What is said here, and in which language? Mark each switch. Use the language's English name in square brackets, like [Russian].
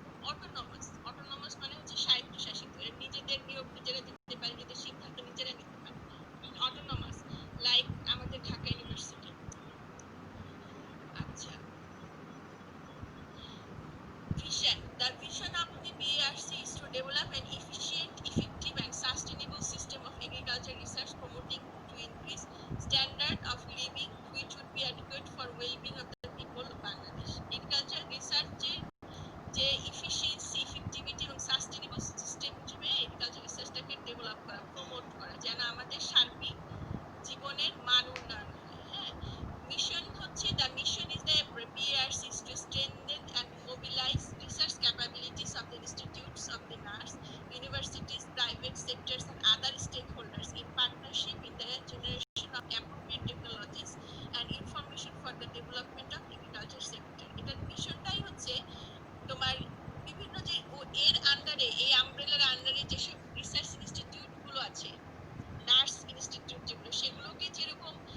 [Bangla] Autonomous মানে হচ্ছে স্বায়ত্তশাসিত এর নিজেদের নিয়োগ নিজেরা দিতে পারে নিজেদের সিদ্ধান্ত নিজেরা নিতে পারে অটোনমাস লাইক আমাদের ঢাকা ইউনিভার্সিটি আচ্ছা [English] The vision of the BRC is to develop an efficient, effective and sustainable system of agriculture research promoting to increase standard of living which would be adequate for well-being of the people of Bangladesh. [Bangla] Agriculture research যে efficiency, effectivity এবং sustainable system হিসেবে agriculture researchটাকে develop করা, promote করা যেন আমাদের সার্বিক জীবনের মান উন্নয়ন হয় হ্যাঁ মিশন হচ্ছে [English] the mission is the BRC is to strengthen and mobilize research capabilities of the institutes of the NARS, universities, private sectors and other stakeholders in partnership in the generation of appropriate technologies and information for the development of agriculture sector. [Bangla] এটার মিশনটাই হচ্ছে তোমার বিভিন্ন যে এর আন্ডারে এই আমব্রেলার আন্ডারে যেসব রিসার্চ ইনস্টিটিউট গুলো আছে নার্স ইনস্টিটিউট যেগুলো সেগুলোকে যেরকম